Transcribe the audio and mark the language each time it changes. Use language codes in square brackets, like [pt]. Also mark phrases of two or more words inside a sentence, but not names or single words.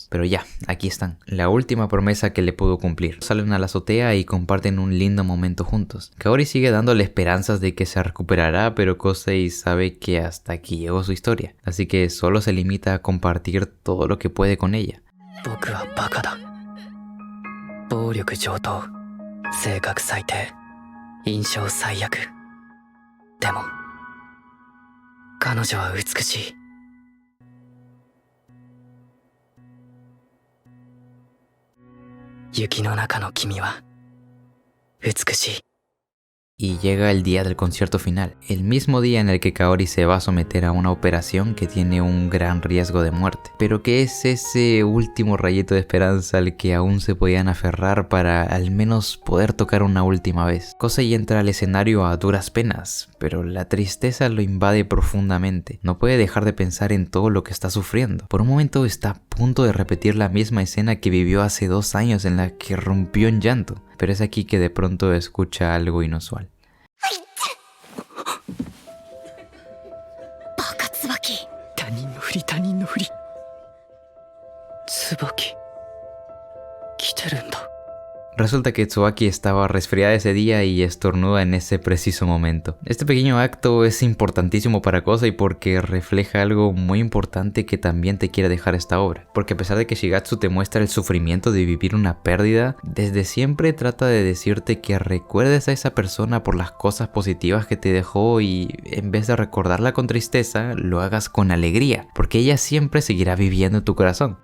[es] Pero ya, aquí están. La última promesa que le pudo cumplir. Salen a la azotea y comparten un lindo momento juntos. Kaori sigue dándole esperanzas de que se recuperará, pero Kosei sabe que hasta aquí llegó su historia. Así que solo se limita a compartir todo lo que puede con ella. [ja] 僕はバカだ。暴力上等、性格最低、印象最悪。でも彼女は美しい。雪の中の君は美しい。 [es] Y llega el día del concierto final, el mismo día en el que Kaori se va a someter a una operación que tiene un gran riesgo de muerte, pero que es ese último rayito de esperanza al que aún se podían aferrar para al menos poder tocar una última vez. Kosei entra al escenario a duras penas, pero la tristeza lo invade profundamente. No puede dejar de pensar en todo lo que está sufriendo. Por un momento está a punto de repetir la misma escena que vivió hace 2 años en la que rompió en llanto, pero es aquí que de pronto escucha algo inusual. [ja] バカ椿。他人のふり他人のふり。椿来てるんだ。 [es] Resulta que Tsubaki estaba resfriada ese día y estornuda en ese preciso momento. Este pequeño acto es importantísimo para Kosei porque refleja algo muy importante que también te quiere dejar esta obra. Porque a pesar de que Shigatsu te muestra el sufrimiento de vivir una pérdida, desde siempre trata de decirte que recuerdes a esa persona por las cosas positivas que te dejó y en vez de recordarla con tristeza, lo hagas con alegría, porque ella siempre seguirá viviendo en tu corazón.